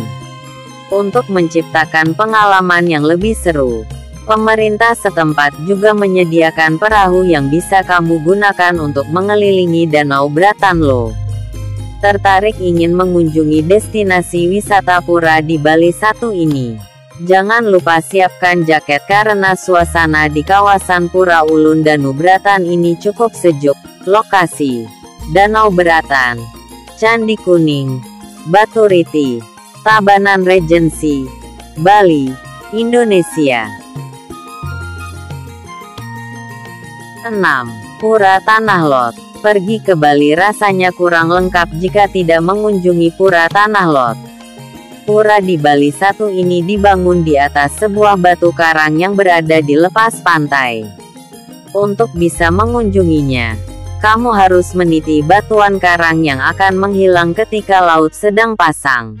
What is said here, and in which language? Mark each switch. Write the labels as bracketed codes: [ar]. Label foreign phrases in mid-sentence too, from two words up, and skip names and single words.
[id] Untuk menciptakan pengalaman yang lebih seru, pemerintah setempat juga menyediakan perahu yang bisa kamu gunakan untuk mengelilingi Danau Bratan loh. Tertarik ingin mengunjungi destinasi wisata pura di Bali 1 ini? Jangan lupa siapkan jaket karena suasana di kawasan Pura Ulun Danubratan ini cukup sejuk. Lokasi: Danau Bratan, Candi Kuning, Batu Riti, Tabanan Regency, Bali, Indonesia. 6. Pura Tanah Lot. Pergi ke Bali rasanya kurang lengkap jika tidak mengunjungi Pura Tanah Lot. Pura di Bali 1 ini dibangun di atas sebuah batu karang yang berada di lepas pantai. Untuk bisa mengunjunginya, kamu harus meniti batuan karang yang akan menghilang ketika laut sedang pasang.